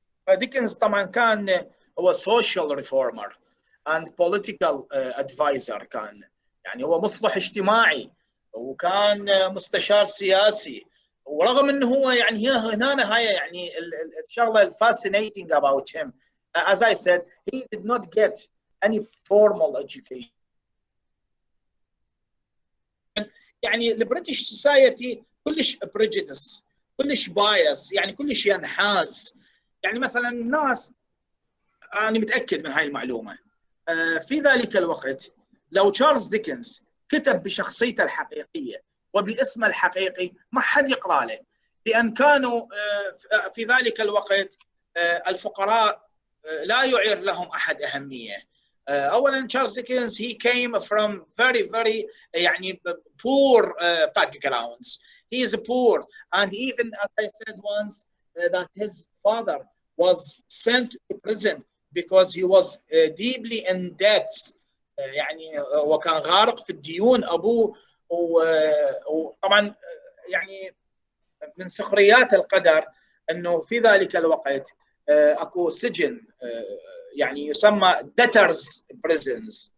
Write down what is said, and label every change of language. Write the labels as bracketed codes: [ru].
[ar] ديكنز طبعا كان هو [en] social reformer and political advisor، [ar] كان يعني هو مصلح اجتماعي وكان مستشار سياسي. ورغم انه هو يعني هنا هاي يعني الشغله [en] fascinating about him. As I said, he did not get any formal education. [ar] يعني البريتش سوسايتي كلش prejudice، كلش بايس، يعني كلش ينحاز. يعني مثلا الناس، انا متاكد من هاي المعلومه، في ذلك الوقت لو تشارلز ديكنز كتب بشخصيته الحقيقيه وباسمه الحقيقي ما حد يقرا له، لان كانوا في ذلك الوقت الفقراء لا يعير لهم احد اهميه. اولا [en] Charles Dickens he came from very يعني poor backgrounds. He is poor, and even as I said once that his father was sent to prison because he was deeply in debt. [ar] يعني وكان غارق في الديون ابوه. وطبعا يعني من سخريات القدر انه في ذلك الوقت اكو سجن يعني يسمى debtors prisons.